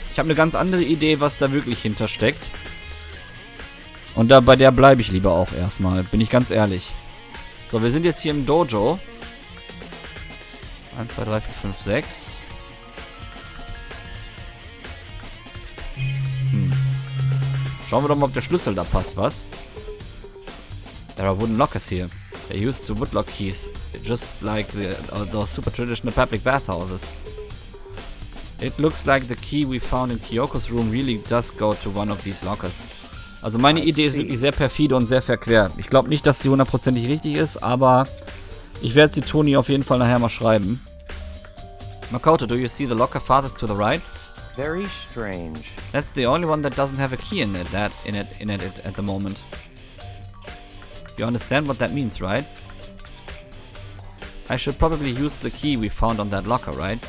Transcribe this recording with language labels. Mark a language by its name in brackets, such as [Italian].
[German] Ich habe eine ganz andere Idee, was da wirklich hintersteckt. Und bei der bleibe ich lieber auch erstmal. Bin ich ganz ehrlich. So, wir sind jetzt hier im Dojo. 1, 2, 3, 4, 5, 6. Schauen wir doch mal, ob der Schlüssel da passt, was? [English] There are wooden lockers here. They used the woodlock keys, just like those super traditional public bathhouses. It looks like the key we found in Kyoko's room really does go to one of these lockers. [German] Also meine Idee ist wirklich sehr perfide und sehr verquer. Ich glaube nicht, dass sie hundertprozentig richtig ist, aber ich werde sie Toni auf jeden Fall nachher mal schreiben. [English] Makoto, do you see the locker farthest to the right? Very strange. That's the only one that doesn't have a key in it at the moment. You understand what that means, right? I should probably use the key we found on that locker, right?